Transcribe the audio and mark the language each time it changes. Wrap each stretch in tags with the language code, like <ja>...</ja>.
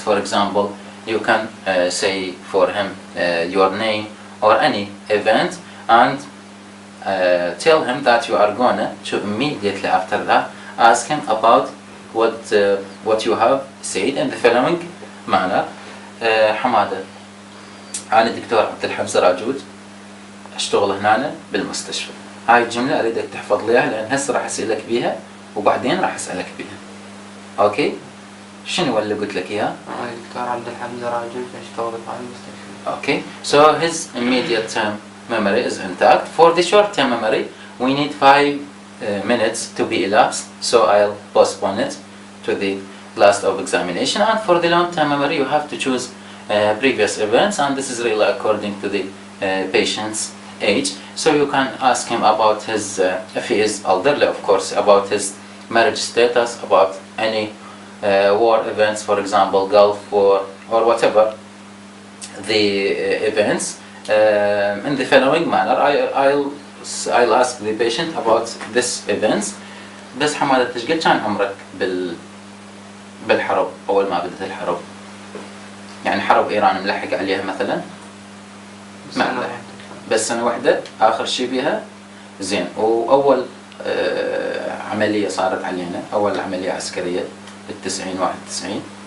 <en>For example, you can say for him your name or any event, and tell him that you are gonna to immediately after that ask him about what you have said in the following manner.</en> <ar>حمادة، أنا دكتور عبد-الحمزة راجوج، أشتغل هنا بالمستشفى. هاي الجملة أريدك تحفظ ليها لأن هسه راح أسألك بيها وبعدين راح أسألك بيها. أوكي؟ شنو اللي قلت لك إياه؟ أنا دكتور عبد-الحمزة راجوج، أشتغل بالمستشفى.</ar> <en>Okay, so his immediate term memory is intact. For the short term memory, we need 5 minutes to be elapsed, so I'll postpone it to the last of examination. And for the long term memory, you have to choose previous events, and this is really according to the patient's age. So you can ask him about his, if he is elderly, of course, about his marriage status, about any war events, for example, Gulf War or whatever the events. In the following manner, I'll ask the patient about this events.</en> <ar>بس حمادة ايش قد كان عمرك بالحرب أول ما بدأت الحرب؟ يعني حرب إيران ملحق عليها مثلا؟ ما ملحق. بس سنة واحدة آخر شيء بيها؟ زين. وأول عملية صارت علينا، أول عملية عسكرية بال90 91.</ar>